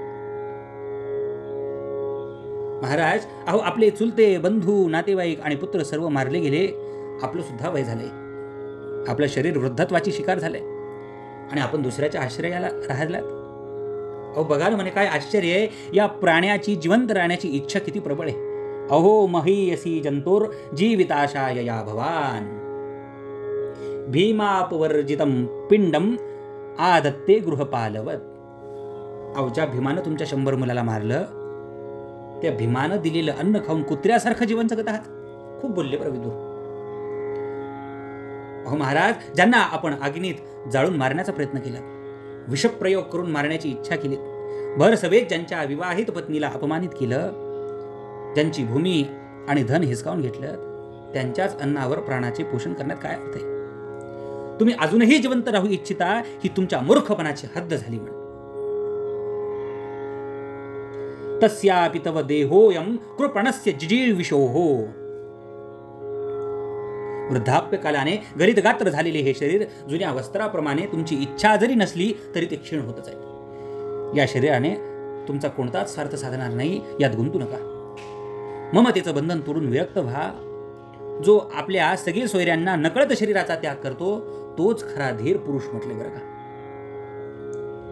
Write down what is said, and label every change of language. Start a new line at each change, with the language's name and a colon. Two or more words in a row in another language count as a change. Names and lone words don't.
Marathi: महाराज, अहो आपले चुलते बंधू नातेवाईक आणि पुत्र सर्व मारले गेले. आपलं सुद्धा वय झाले. आपलं शरीर वृद्धत्वाची शिकार झालंय आणि आपण दुसऱ्याच्या आश्रयाला राहिलात. अहो बघा ना, म्हणे काय आश्चर्य आहे, या प्राण्याची जिवंत राहण्याची इच्छा किती प्रबळ आहे.
Sanskrit: अहो महीयसी जंतोर जीविताशाय या भवान भीमापवर्जितम पिंडम आदत्ते गृहपालवत.
Marathi: अहो ज्या भीमानं तुमच्या 100 मुलाला मारलं, त्या भीमानं दिलेलं अन्न खाऊन कुत्र्यासारखं जीवन जगत आहात. खूप बोलले विदूर. अहो महाराज, ज्यांना आपण अग्नीत जाळून मारण्याचा प्रयत्न केला, विषप्रयोग करून मारण्याची इच्छा केली, भर सभेत ज्यांच्या विवाहित पत्नीला अपमानित केलं, ज्यांची भूमी आणि धन हिसकावून घेतलं, त्यांच्याच अन्नावर प्राणाचे पोषण करण्यात काय अर्थ आहे? तुम्ही अजूनही जिवंत राहू इच्छिता, ही तुमच्या मूर्खपणाची हद्द झाली.
Sanskrit: म्हण तस्यापि तव देहोयम कृपणस्य जिजीविषोहो.
Marathi: वृद्धाप्यकालाने गलित गात्र झालेले हे शरीर जुन्या वस्त्राप्रमाणे तुमची इच्छा जरी नसली तरी ते क्षीण होतच आहे. या शरीराने तुमचा कोणताच स्वार्थ साधणार नाही, यात गुंतू नका. ममतेचं बंधन तोडून विरक्त व्हा. जो आपल्या सगळ्या सोयऱ्यांना नकळत शरीराचा त्याग करतो, तोच खरा धीर पुरुष म्हटले बरं का.